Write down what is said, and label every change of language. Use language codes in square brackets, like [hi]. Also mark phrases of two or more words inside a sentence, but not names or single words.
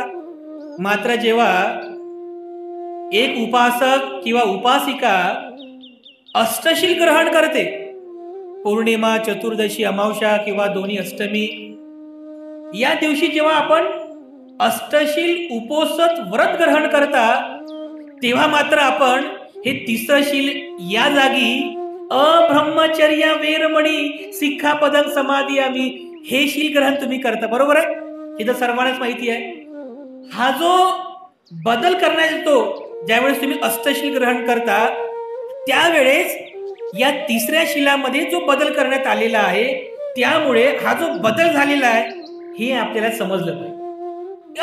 [mr] मात्र जेव्हा एक उपासक किंवा उपासिका अष्टशील ग्रहण करते, पौर्णिमा, चतुर्दशी, अमावस्या किंवा दोन्ही अष्टमी या दिवशी जेव्हा आपण अष्टशील उपोषित व्रत ग्रहण करता, तेव्हा मात्र आपण हे तिसरं शील या जागी [pi] अब्रह्मचर्य वेरमणी सिक्खापदं समादियामी [mr] हे शील ग्रहण तुम्ही करता. बरोबर आहे, हे तर सर्वांनाच माहिती आहे. हा जो बदल करण्यात येतो ज्यावेळेस तुम्ही अष्टशील ग्रहण करता, त्यावेळेस या तिसऱ्या शिलामध्ये जो बदल करण्यात आलेला आहे, त्यामुळे हा जो बदल झालेला आहे हे आपल्याला समजलं पाहिजे.